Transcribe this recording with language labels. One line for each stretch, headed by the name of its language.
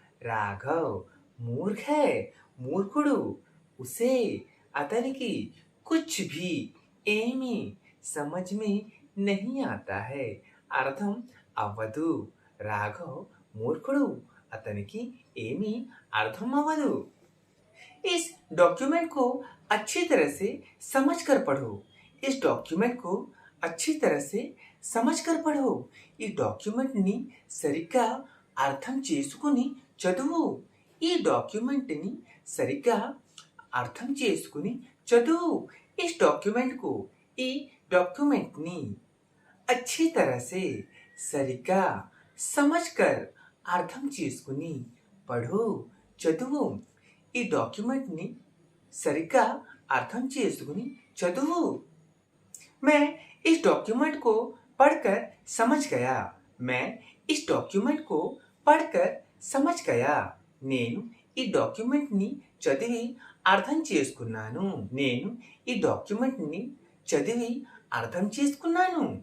Telugu: రాఘవ్ మూర్ఖ
Hindi: है,
Telugu: మూర్ఖుడు,
Hindi: उसे
Telugu: అతనికి
Hindi: कुछ भी
Telugu: ఏమీ
Hindi: समझ में नहीं आता है,
Telugu: అర్థం అవ్వదు. రాఘవ్ మూర్ఖుడు, అతనికి ఏమీ అర్థం అవ్వదు.
Hindi: इस डॉक्यूमेंट को अच्छी तरह से समझ कर पढ़ो. इस डॉक्यूमेंट को अच्छी तरह से समझ कर पढ़ो.
Telugu: ఈ డాక్యుమెంట్ని సరిగ్గా అర్థం చేసుకుని చదువు. ఈ డాక్యుమెంట్ని సరిగ్గా అర్థం చేసుకుని చదువు.
Hindi: इस डॉक्यूमेंट को
Telugu: ఈ డాక్యుమెంట్ని
Hindi: अच्छी तरह से
Telugu: సరిగ్గా
Hindi: समझकर
Telugu: అర్థం చేసుకుని
Hindi: పढ़ो
Telugu: చదువు. ఈ డాక్యుమెంట్ని సరిగ్గా అర్థం చేసుకుని చదువు.
Hindi: मैं इस डॉक्यूमेंट को पढ़कर समझ गया. मैं इस डॉक्यूमेंट को पढ़कर समझ गया.
Telugu: నేను ఈ డాక్యుమెంట్ని చదివి అర్థం చేసుకున్నాను. నేను ఈ డాక్యుమెంట్ని చదివి అర్థం చేసుకున్నాను.